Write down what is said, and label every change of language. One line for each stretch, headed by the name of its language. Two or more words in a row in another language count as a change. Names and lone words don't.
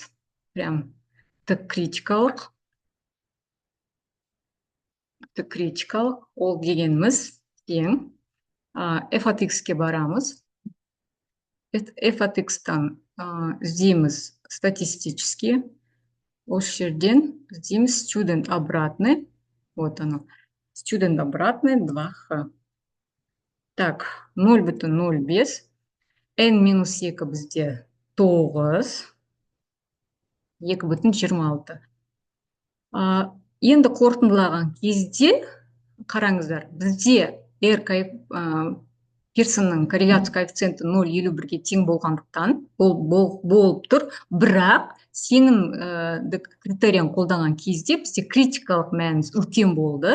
Kazakh: Прям т критикалық. Ол дегеніміз тең. f от x-ке барамыз. f от x-тан іздейміз статистически. Осы жерден іздейміз student обратный.
Russian: Вот оно. Student обратный 2х. Так, 0,05.
Kazakh: n минус 2 бізде 9. 2,26. Енді қорытындылаған кезде, қараңыздар, бізде r Пирсонның корреляция коэффициенті 0,51-ге тең болғандықтан болып тұр, бірақ сенім критерийін қолданған кезде бізде критикалық мәніміз үлкен болды.